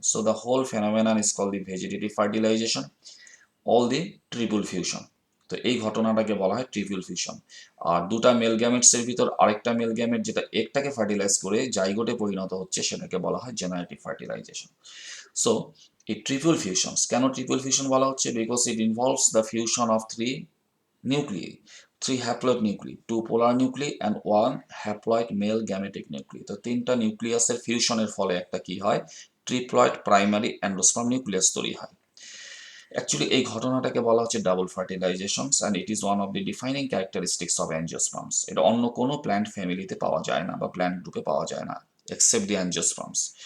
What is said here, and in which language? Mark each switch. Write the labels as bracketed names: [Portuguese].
[English] So the whole phenomenon is called the vegetative fertilisation, all the triple fusion. [Bangla] তো এই ঘটনাটাকে বলা হয় ট্রিপল ফিউশন। আর দুটা মেল গ্যামেটসের ভিতর আরেকটা মেল গ্যামেট যেটা একটাকে ফার্টিলাইজ করে জাইগোটে পরিণত হচ্ছে সেটাকে বলা হয় জেনারেটিভ ফার্টিলাইজেশন। সো এই ট্রিপল ফিউশনস, কেন ট্রিপল ফিউশন বলা হচ্ছে? [English] Because it involves the fusion of three nuclei, three haploid nuclei, two polar nuclei and one haploid male gametic nuclei। [Bangla] তো তিনটা নিউক্লিয়াসের ফিউশনের ফলে একটা কি হয়? ট্রিপ্লয়েড প্রাইমারি অ্যান্ডোস্পার্ম নিউক্লিয়াস তৈরি হয়। অ্যাকচুয়ালি এই ঘটনাটাকে বলা হচ্ছে double ফার্টিলাইজেশনস and it is one of the defining characteristics of angiosperms. এটা অন্য কোনো প্ল্যান্ট ফ্যামিলিতে পাওয়া যায় না বা প্ল্যান্ট গ্রুপে পাওয়া যায় না এক্সেপ্ট দি অ্যাঞ্জিওস্পার্মস।